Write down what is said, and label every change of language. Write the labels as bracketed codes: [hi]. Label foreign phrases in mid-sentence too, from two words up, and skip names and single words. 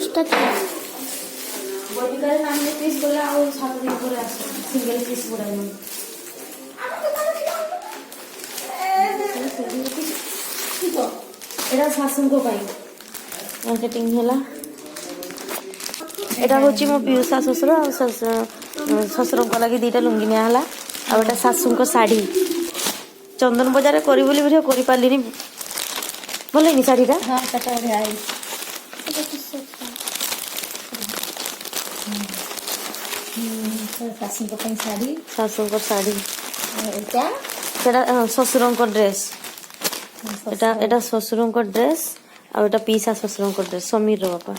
[or] ବୈନିକାରେ ନାମ ପିସ୍ ଗଲା ଆଉ 7 ଦିନ ପରେ ଆସେ [en] single piece [or] ଗୁଡ଼ାକ ଏଇଟା ଶାଶୁଙ୍କ ପାଇଁ ମାର୍କେଟିଂ ହେଲା। ଏଇଟା ହେଉଛି ମୋ ପିଉସା ଶ୍ୱଶୁର ଆଉ ଶ୍ୱଶୁରଙ୍କ ଲାଗି 2ଟା ଲୁଙ୍ଗି ନିଆ ହେଲା ଆଉ ଏଇଟା ଶାଶୁଙ୍କ ଶାଢ଼ୀ ଚନ୍ଦନ ବଜାରରେ କରି ବୋଲି ଭିଡ଼ିଓ କରିପାରିଲିନି। ଭଲ ହେଇନି ଶାଢ଼ୀଟା [hi] हाँ कटा बढिया है [or] ଶାଶୁଙ୍କ ପାଇଁ ଶାଢ଼ୀ ଶାଶୁଙ୍କ ଶାଢ଼ୀ ଏଇଟା ସେଟା ଶ୍ୱଶୁରଙ୍କ ଡ୍ରେସ୍ ଏଟା ଶ୍ୱଶୁରଙ୍କ ଡ୍ରେସ୍ ଆଉ ଏଟା ପିଇସା ଶ୍ୱଶୁରଙ୍କ ଡ୍ରେସ୍ ସମୀରର ବାପା